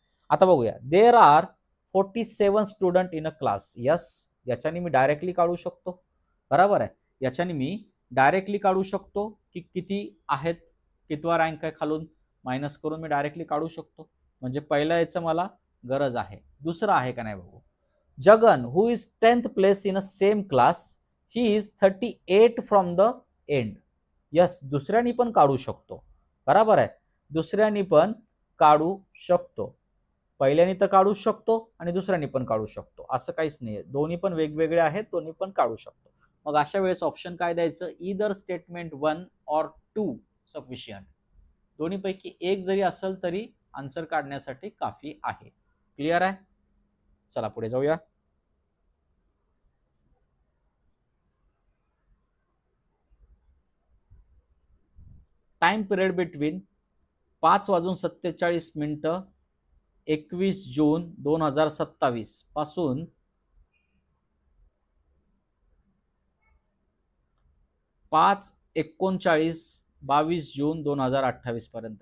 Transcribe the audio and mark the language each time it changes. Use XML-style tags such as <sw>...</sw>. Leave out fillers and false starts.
<mr>आता बघूया,</mr> <en>There are 47 student in a class.</en> <mr>Yes, याच्याने मी डायरेक्टली काढू शकतो. बरोबर आहे, याच्याने मी डायरेक्टली काढू शकतो की किती आहेत, कितवा रँक आहे खालून मायनस करून मी डायरेक्टली काढू शकतो. म्हणजे पहिलं याचं मला गरज आहे. दुसरं आहे का नाही बघू.</mr> <en>Jagan who is 10th place in a same class, he is 38 from the end.</en> <mr>Yes, दुसऱ्यानी पण काढू शकतो. बरोबर आहे, दुसऱ्यानी पण काढू शकतो. पहिल्यानी तर काढू शकतो आणि दुसऱ्यानी पण काढू शकतो, असं काहीच नाही. दोन्ही पण वेगवेगळे आहेत, दोन्ही पण काढू शकतो. मग अशा वेळेस ऑप्शन काय द्यायचं,</mr> <en>Either statement 1 और 2 sufficient.</en> <mr>दोन्हीपैकी एक जरी असेल तरी आन्सर काढण्यासाठी काफी आहे. क्लिअर आहे. चला पुढे जाऊया.</mr> <en>Time period between 5:47 21 June 2027 पासून 5:39 June 2028 पर्यंत.</en>